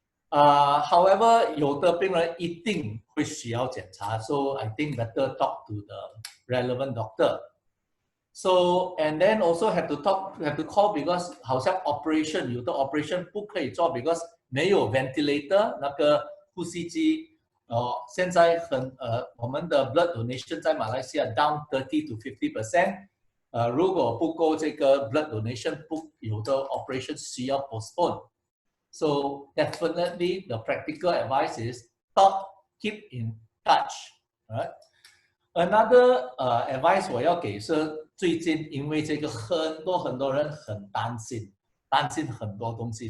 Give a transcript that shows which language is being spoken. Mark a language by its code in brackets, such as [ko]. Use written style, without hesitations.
[en] However, [zh] 有的病人一定会需要检查 [en] ，so I think better talk to relevant doctor. So and then also have to call because [zh] 好像 [en] operation [zh] 有的 [en] operation [zh] 不可以做 [en] because [zh] 没有 [en] ventilator [zh] 那个呼吸机。现在我们的 [en] blood donation [zh] 在马来西亚 [en] down 30 to 50%。 [zh] 如果不够这个 [en] blood donation， [zh] 有的 operation 需要 postpone。 [en] So definitely the practical advice is keep in touch. Right? Another advice [zh] 我要给是最近因为这个很多人很担心很多东西。